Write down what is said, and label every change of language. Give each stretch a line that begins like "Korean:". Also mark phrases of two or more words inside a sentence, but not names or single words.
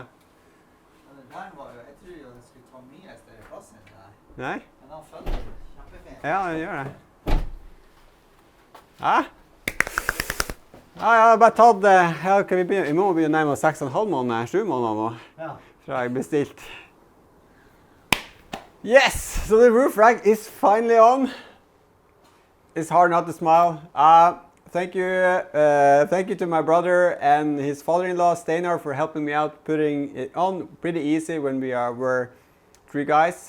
Norwegian: Ja, det der var jo, jeg tror jo det skulle ta mye større plass enn det der. Nei? Men han følger kjempefint. Ja, det gjør det. Hæ? Ja, jeg har bare tatt... vi må begynne nærmere 6,5 måneder, 7 måneder nå. Ja. Fra jeg bestilt.
English: Yes! So the roof rack is finally on. It's hard not to smile. Thank you to my brother and his father-in-law, Steinar, for helping me out putting it on pretty easy when we were 3 guys.